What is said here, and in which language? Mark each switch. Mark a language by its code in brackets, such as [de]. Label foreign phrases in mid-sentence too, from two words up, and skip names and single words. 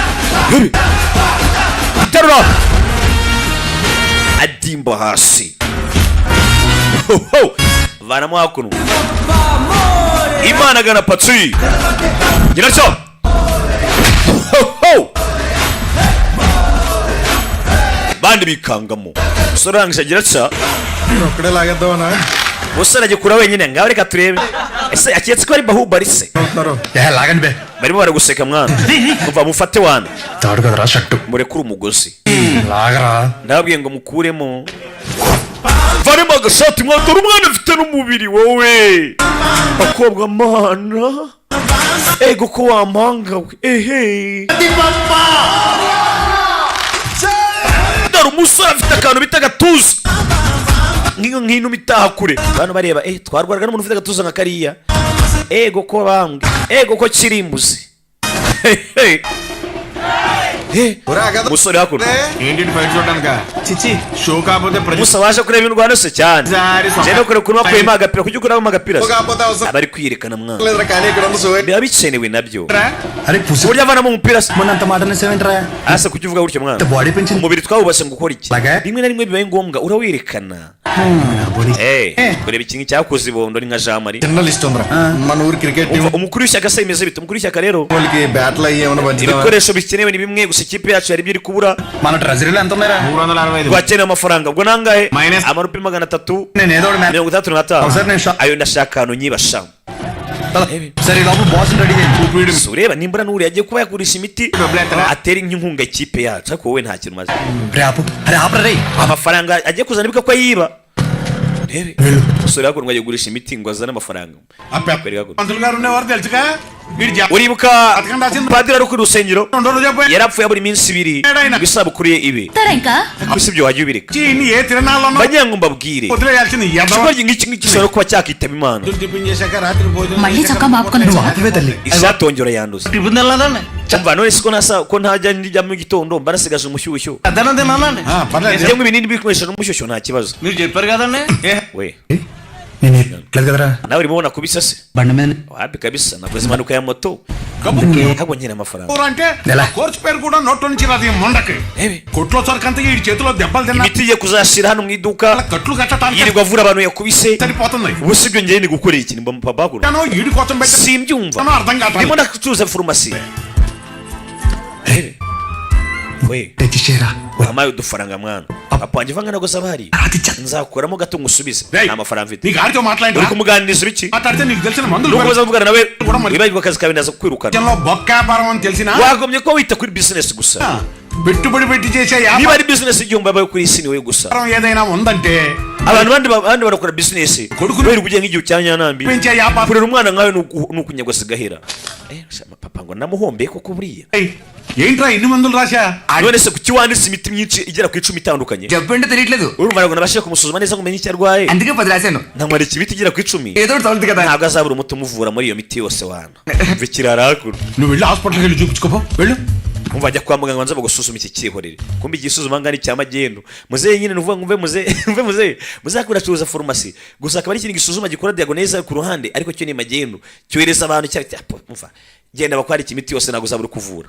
[rw] terura adimba hasi vanamo hakuno imana gana patsi nyiracyo bandi bikangamo sorangije nyiracyo [te] ఒక్కడే లాగేద్దామనా [rw] musore agiye kura wenyine ngaho reka turebe ese aketse ko ari bahubari se [te] లాగండి బే [rw] barimo baraguseka mwana kuva mufate wana [te] తాడు కదరా షట్టు [rw] murekure umugozi [te] లాగరా [rw] ndabwiye ngo mukuremo varimo agashati mwana dore umwana afite n'umubiri wowe bakobwa mana ego ko wampanga we dore umusore afite akantu bita agatuza nk'ino mitaha kure abantu bareba twarwaraga n'umuntu ufite agatuza nka kariya ego ko bambwe ego ko kirimbuzi umusore hakuno [te] ఏంటి బయట చూడడానికా చిచి షో కాకపోతే [rw] musa waje kureba indwano se cyane je no kure kuruma kwema agapira kujya kuramo agapira [te] కాకపోతే అవసరం [rw] abari kwiyerekana mwana [te] లేదురా కానీ ఇక్కడ ఉంది సో [rw] biba bikenewe nabyo [te] అరే పుసి [rw] burya avanamo umupira se [te] మొన్నంత మాట అనేసేవేంట్రా [rw] asa kujya uvuga gutyo mwana [te] బాడీ పెంచింది [rw] umubiri twawubase ngo ukora iki Laga? rimwe na rimwe bibaye ngombwa urawerekana [te] బాడీ [rw] kureba ikintu cyakoze ibondo ni nka jamari [te] చిన్న లిస్ట్ ఉందిరా మన ఊరు [en] cricket team [rw] umukuru w'ishyaka se imeze bite umukuru w'ishyaka rero [te] వాళ్ళకి బ్యాట్లు అయ్యి ఏమైనా పంచుతావా [rw] ibikoresho bikenewe ni bimwe gusa ikipe yacu yari biri kubura [te] మన ట్రెజరీలో ఎంత ఉన్నారా 365 [rw] twakeneye amafaranga ubwo nangahe Minus. amarupi 300 [te] నేను ఏదో ఒకటి ఒకసారి నేను [rw] 35 ayo ndashaka ahantu nyibasha [te] సరే ఈ లోపల బాస్ రెడీ చేయండి [rw] so ureba nimbura n'uri yagiye kuba yagurisha imiti Dobletera. atera inkunga ikipe yacu ariko wowe nta kintu maze [te] రే ఆపు అరే ఆపరా రే [rw] amafaranga agiye kuzana bika ko yiba rebe [te] వెళ్ళు [rw] umusore yakuntu agiye kugurisha imiti ngo azane amafaranga [te] పంతులు గారు ఉన్నవారు తెలుసుగా వీడు [rw] uribuka padiri ari ku rusengero [te] చెప్పండి [rw] yarapfuye buri minsi ibiri ngo isabukuru ye ibe [te] ఇంకా [rw] ariko si ibyo wajya ubireka [te] ఏ తిరణాల్లో [rw] bagira ngo mbabwire [te] వదిలేయాల్సింది [rw] ikigoryi nk'iki ngiki gishobora kuba cyakitaba imana [te] టిఫిన్ రాత్రి భోజనం మళ్ళీ చొక్కా మాపుకొని నువ్వు ఆపివే తల్లి [rw] izatongera yanduza cyangwa none siko nasa ko ntajya njya mu gitondo mba nasigaje umushyushyu [te] పర్లేదు [rw] njye mu binini bikoresha n'umushyushyu nta kibazo [te] మీరు చెప్పారు కదండి [rw] we [te] నేను ఎట్లేదు కదరా [rw] nawe urimo ubona kubisa se [te] బండి మీద [rw] wapi kabisa nakoze impanuka ya moto ntabwo nkina amafaranga [te] అంటే ఎలా? కోర్సు పేరు కూడా నోట్లో నుంచి రాదు ఈ మొండకి ఏమి? కొట్లో సరికంతా ఈ చేతిలో దెబ్బలు తిన్నా [rw] imiti igiye kuzashira hano mu iduka [te] కట్లు కట్టడానికి [rw] yirirwa avura abantu yakubise [te] సరిపోతుంది [rw] ubu sibyo njyewe ni gukora iki ni papa kuno [te] నేను ఈడి కోసం పెట్టి [rw] simbyumva [te] అర్థం కాదు [rw] ndimo ndacuruza farumasi we [te] తెచ్చిరా [rw] wampaye udufaranga mwana papa wanjye vanga nagosaba hari nzakuramo gato ngusubize nta mafaranga mfite [te] నీకు ఆడితో [rw] uri [te] మాట్లాడి [rw] kumuganiriza iki [te] మాట్లాడితే నీకు తెలిసిన మందులు [rw] nuko uzavugana nawe wibagirwa akazi kawe ndaza kukwirukana [te] లో బొక్క వ్యాపారం అని తెలిసిన [rw] wagombye kuba wita kuri business gusa [te] పెట్టుబడి పెట్టి చేసే [rw] niba ari business igihumbi abaye kuri isi ni wowe gusa [te] వ్యాపారం ఏదైనా ఉందంటే [rw] abantu bandi barakora business Kodukuru- kubera kugira nk'igihe cya nyanambi [te] పెంచే వ్యాపారం [rw] kurera umwana nkawe ni ukunyagwasa gahera papa ngo namuhombeye koko buriya [te] ఏంట్రా ఇన్ని మందులు రాశా [rw] none se kuki wanditse imiti myinshi igera ku 10 itandukanye [te] చెప్పంటే తెలియట్లేదు [rw] urumva ntabwo nabashije kumusuzuma neza ngo umenye icyo arwaye [te] అందుకే 10 రాశాను [rw] nkamara imiti igera ku 10 [te] ఏదో ఒకటి తగులుతుంది కదా [rw] ntabwo azabura umuti umuvura muri iyo miti yose wana mva ikirarakuru [te] నువ్వు వెళ్ళి హాస్పిటల్కి వెళ్ళి చూపించుకోపో వెళ్ళు [rw] umva ajya kwa muganga banza bagusuzuma iki cyihorere kumbe igisuzuma ngani cya magendu muzehe nyine nuvuga ngo mve muzehe muzakura cuza farumasi gusa akaba ari ikintu gisuzuma gikora diagonese ku ruhande ariko cyo ni magendu cyohereza abantu cyangwa umva genda bakwara imiti yose ntabwo uzabura kuvura